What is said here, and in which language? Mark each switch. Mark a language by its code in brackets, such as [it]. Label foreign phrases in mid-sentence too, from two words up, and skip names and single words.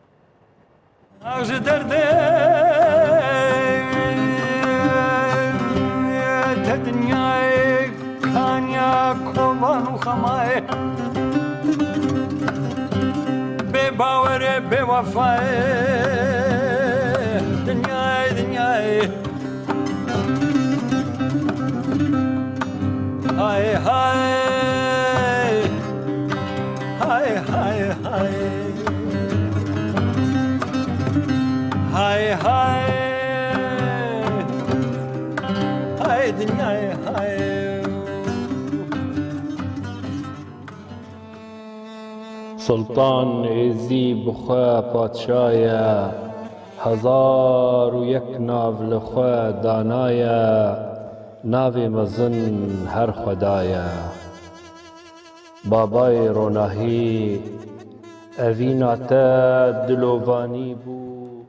[ckb] کۆڵان و خەمایە بێ باوەرێ بێوەفایە دنیای دنیای های های های های های های های های دنیای های [ku] سلطان ئێزی بخوا پادشایە هەزار و یەک ناو لەخوا دانایە ناوێ مەزن هەر خودایە بابای ڕۆناهی ئەڤیناتە دلۆڤانی بوو